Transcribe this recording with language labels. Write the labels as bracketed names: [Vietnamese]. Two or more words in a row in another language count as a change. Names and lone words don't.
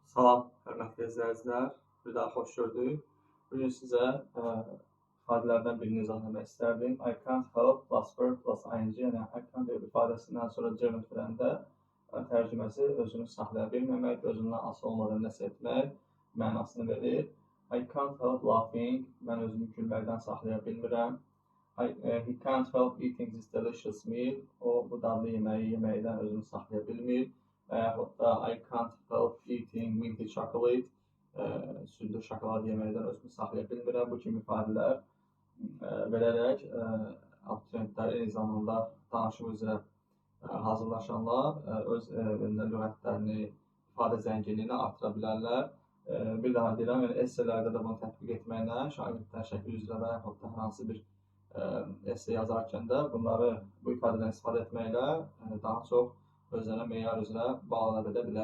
[Azerbaijani] Salam, hörmətli izləyicilər. Bir daha xoş gördük. Bugün sizə ifadələrdən birini izah etmək istərdim. [English] I can't help plus verb plus ing, [Azerbaijani] yəni [English] I can't help [Azerbaijani] ifadəsindən sonra German türəndə tərcüməsi özünü saxlaya bilməmək, özündən asılı olmadan nəsə etmək mənasını verir. [English] I can't help laughing, [Azerbaijani] mən özümü gülməkdən saxlaya bilmirəm. [English] He can't help eating this delicious meal, [Azerbaijani] o bu dadlı yeməyi yeməkdən özünü saxlaya bilmir. Və yaxud da [English] I can't help eating minty chocolate, [Azerbaijani] südlü şokolad yeməkdən özümü saxlaya bilmirəm. Bu kimi ifadələr verərək abituriyentlər eyni zamanda danışıq üzrə hazırlaşanlar öz lüğətlərini, ifadə zənginliyini artıra bilərlər. Bir daha deyirəm, yəni esselərdə də bunu tətbiq etməklə, şagirdlər şəkil üzrə və yaxud da hər hansı bir esse yazarkən də bunları bu ifadədən istifadə etməklə daha çox özlərinə meyar üzrə bağlana bilərlər.